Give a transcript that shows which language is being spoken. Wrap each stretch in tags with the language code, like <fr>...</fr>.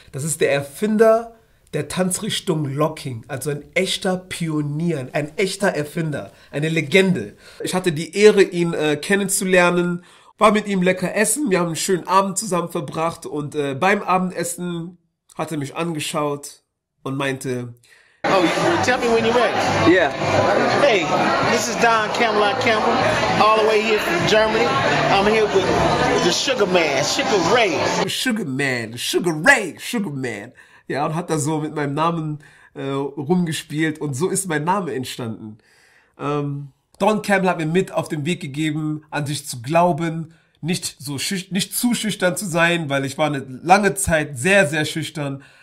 <de>Das ist der Erfinder der Tanzrichtung Locking, also ein echter Pionier, ein echter Erfinder, eine Legende. Ich hatte die Ehre, ihn kennenzulernen, war mit ihm lecker essen, wir haben einen schönen Abend zusammen verbracht und beim Abendessen hat er mich angeschaut und meinte,</de> <en>Oh, tell me when you're ready. yeah. Hey, this is Don Campbell, all the way here from Germany. I'm here with the Sugar Man, Sugar Ray. Sugar Man, Sugar Ray, Sugar Man.</en> <de>Ja, und hat da so mit meinem Namen rumgespielt und so ist mein Name entstanden. Don Campbell hat mir mit auf den Weg gegeben, an sich zu glauben, nicht zu schüchtern zu sein, weil ich war eine lange Zeit sehr, sehr schüchtern.</de>